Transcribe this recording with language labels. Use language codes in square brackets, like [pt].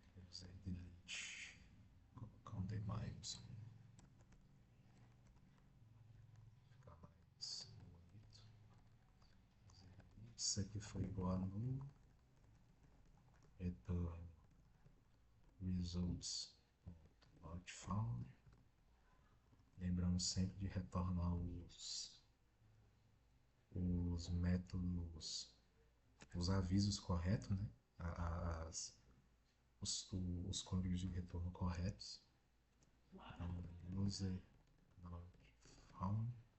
[pt] User delete. Vou colocar um demais. Ficar mais bonito. Isso aqui foi igual a null. [en] Return results not found. [pt] Lembrando sempre de retornar os métodos, os avisos corretos, né? As, os códigos de retorno corretos. Então, user not found.